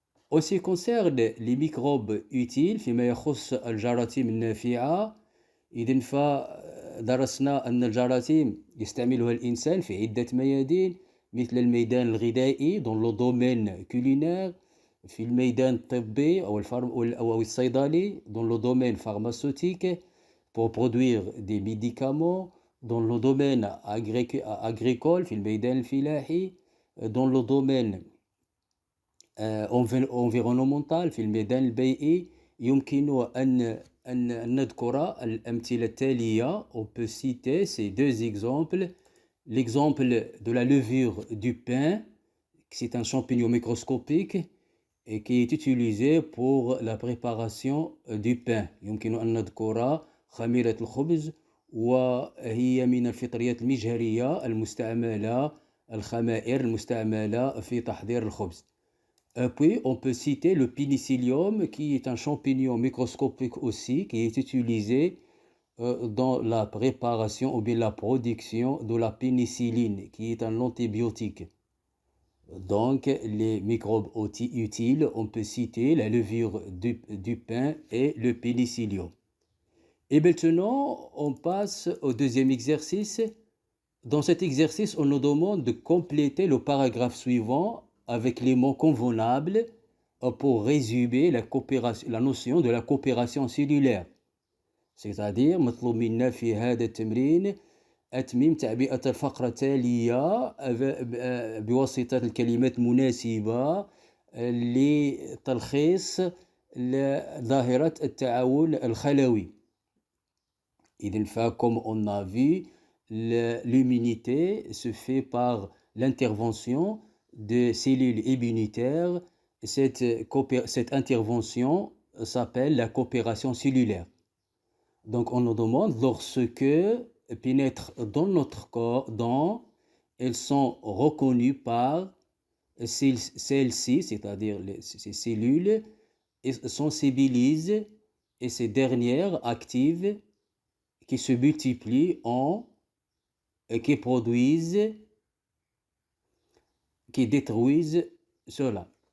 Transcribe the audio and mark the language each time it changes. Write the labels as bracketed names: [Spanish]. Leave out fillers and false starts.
[French] En ce qui concerne les microbes utiles [Arabic] فيما يخص الجراثيم النافعة، إذن فدرسنا أن الجراثيم يستعملها الإنسان في عدة ميادين، مثل الميدان الغذائي [French] dans le domaine culinaire، [Arabic] في الميدان الطبي أو الصيدلي [French] dans le domaine pharmaceutique pour produire des médicaments، dans le domaine agricole [Arabic] في الميدان الفلاحي، [French] dans le domaine environnemental [Arabic] في الميدان البيئي. يمكن أن نذكر الأمثلة التالية. [French] On peut citer ces deux exemples. L'exemple de la levure du pain, c'est un champignon microscopique et qui est utilisé pour la préparation du pain. [Arabic] يمكن أن نذكر خميرة الخبز، وهي من الفطريات المجهرية المستعملة، الخمائر المستعملة في تحضير الخبز. [French] Puis on peut citer le pénicillium, qui est un champignon microscopique aussi, qui est utilisé dans la préparation ou bien la production de la pénicilline, qui est un antibiotique. Donc, les microbes utiles, on peut citer la levure du pain et le pénicillium. Et maintenant, on passe au deuxième exercice. Dans cet exercice, on nous demande de compléter le paragraphe suivant avec les mots convenables pour résumer la notion de la coopération cellulaire. [Arabic] C'est-à-dire, مطلوب منا في هذا التمرين أتميم تعبئة الفقرة التالية بواسطة الكلمات المناسبة لتلخيص ظاهرة التعاون الخلوي. [French] إذن comme on a vu, l'immunité se fait par l'intervention de cellules immunitaires. Cette intervention s'appelle la coopération cellulaire. Donc on nous demande, lorsque pénètrent dans notre corps, elles sont reconnues par celles-ci, c'est-à-dire ces cellules, et sensibilisent, et ces dernières activent, qui se multiplient et qui produisent, qui détruisent cela.